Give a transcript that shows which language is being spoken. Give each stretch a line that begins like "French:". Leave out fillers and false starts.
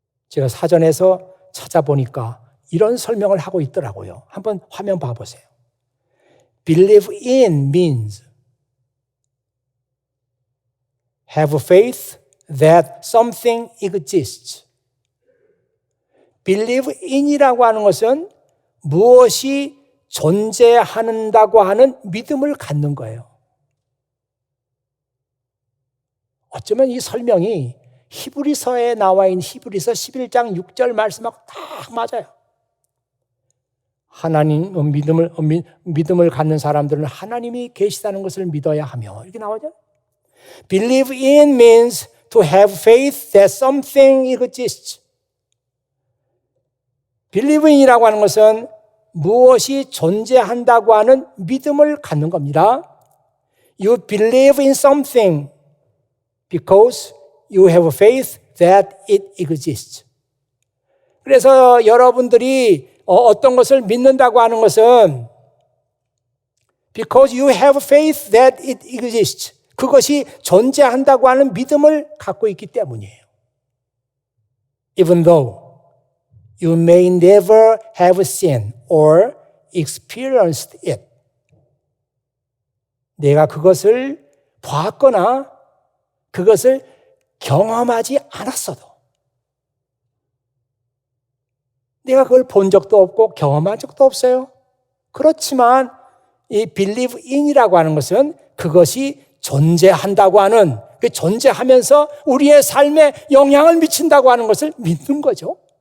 Korean: 제가 사전에서 찾아보니까 이런 설명을 하고 있더라고요. 한번 화면 봐보세요.
English: Believe in means have faith that something exists.
Korean: Believe in이라고 하는 것은 무엇이 존재한다고 하는 믿음을 갖는 거예요. 어쩌면 이 설명이 히브리서에 나와 있는 히브리서 11장 6절 말씀하고 딱 맞아요. 하나님 믿음을 갖는 사람들은 하나님이 계시다는 것을 믿어야 하며 이렇게 나오죠.
English: Believe in means to have faith that something exists.
Korean: Believe in이라고 하는 것은 무엇이 존재한다고 하는 믿음을 갖는 겁니다.
English: You believe in something because you have faith that it exists.
Korean: 그래서 여러분들이 어떤 것을 믿는다고 하는 것은
English: because you have faith that it exists.
Korean: 그것이 존재한다고 하는 믿음을 갖고 있기 때문이에요.
English: Even though you may never have seen or experienced it.
Korean: 내가 그것을 봤거나 그것을 경험하지 않았어도, 내가 그걸 본 적도 없고 경험한 적도 없어요. 그렇지만 이 believe in이라고 하는 것은 그것이 존재한다고 하는, 그 존재하면서 우리의 삶에 영향을 미친다고 하는 것을 믿는 거죠.